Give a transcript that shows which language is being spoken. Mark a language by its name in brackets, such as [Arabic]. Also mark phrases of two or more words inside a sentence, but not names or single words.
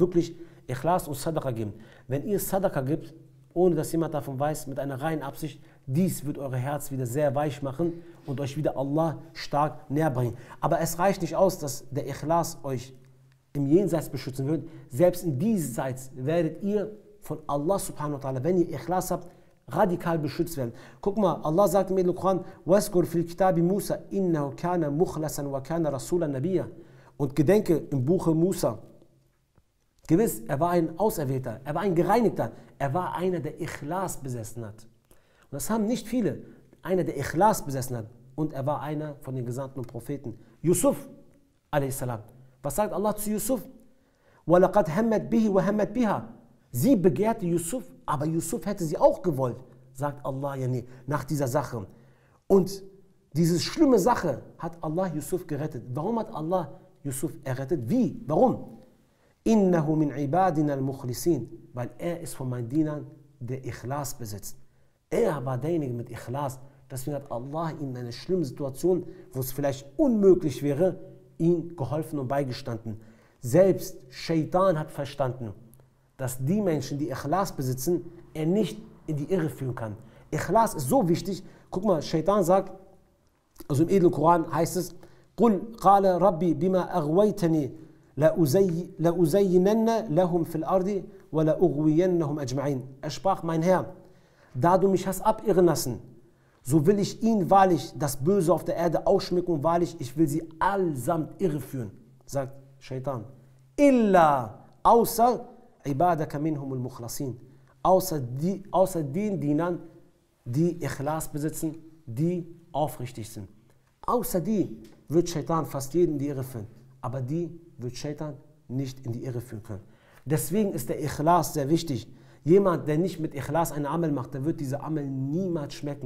[German] Wirklich Ikhlas und Sadaqa geben. Wenn ihr Sadaqa gibt, ohne dass jemand davon weiß, mit einer reinen Absicht, dies wird euer Herz wieder sehr weich machen und euch wieder Allah stark näher bringen. Aber es reicht nicht aus, dass der Ikhlas euch im Jenseits beschützen wird. Selbst in diesseits werdet ihr von Allah [Arabic] سبحانه وتعالى, [German] wenn ihr Ikhlas habt, radikal beschützt werden. Guck mal, Allah sagt im Koran, [Arabic] وَاسْكُرْ فِي الْكِتَابِ مُوسَى إِنَّهُ كَانَ مُخْلَصًا وَكَانَ رَسُولًا نَبِيًّا. [German] Und gedenke im Buche Musa, gewiss, er war ein Auserwählter, er war ein Gereinigter, er war einer, der Ikhlas besessen hat. Und das haben nicht viele, einer, der Ikhlas besessen hat. Und er war einer von den Gesandten und Propheten. Yusuf, a.s. Was sagt Allah zu Yusuf? [Arabic] وَلَقَدْ هَمَّتْ بِهِ وَهَمَّتْ بِهَا. [German] Sie begehrte Yusuf, aber Yusuf hätte sie auch gewollt, sagt Allah nach dieser Sache. Und diese schlimme Sache hat Allah Yusuf gerettet. Warum hat Allah Yusuf errettet? Wie? Warum? [Arabic] إنه من عبادنا المخلصين, [German] weil er ist von meinen Dienern, der Ikhlas besitzt. Er war derjenige mit Ikhlas. Deswegen hat Allah ihm in einer schlimmen Situation, wo es vielleicht unmöglich wäre, ihm geholfen und beigestanden. Selbst Shaitan hat verstanden, dass die Menschen, die Ikhlas besitzen, er nicht in die Irre führen kann. Ikhlas ist so wichtig. Guck mal, Shaitan sagt, also im edlen Koran heißt es, [Arabic] قُلْ قَالَ رَبِّي بِمَا أَغْوَيْتَنِي لَأُزَيِّنَنَّ لَهُمْ فِي الْأَرْضِ وَلَأُغْوِيَنَّهُمْ أَجْمَعِينَ. [German] Er sprach, mein Herr, da du mich hast abirren lassen, so will ich ihnen wahrlich das Böse auf der Erde ausschmücken und wahrlich, ich will sie allesamt irreführen, sagt Shaitan. [Arabic] Illa, außer عبادك منهم المخلصين, [German] außer den Dienern, die Ikhlas besitzen, die aufrichtig sind. Außer die wird Shaitan fast jeden in die Irre führen, aber die wird Shaitan nicht in die Irre führen können. Deswegen ist der Ikhlas sehr wichtig. Jemand, der nicht mit Ikhlas einen Amal macht, der wird diese Amal niemals schmecken.